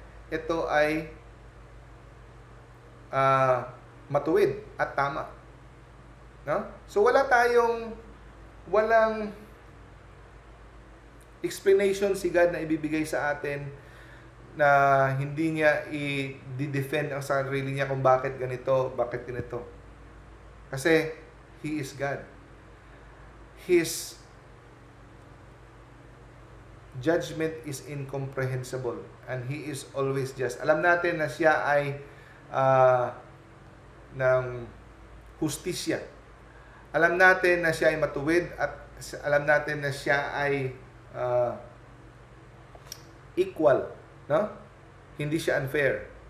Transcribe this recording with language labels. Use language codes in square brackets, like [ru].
[tl] Ito ay matuwid at tama. No? So walang explanation si God na ibibigay sa atin na hindi niya i-defend ang sarili niya kung bakit ganito, bakit ganito. [en] Kasi He is God. His judgment is incomprehensible and He is always just. [tl] Alam natin na siya ay ng hustisya. Alam natin na siya ay matuwid at alam natin na siya ay equal. No? Hindi siya unfair.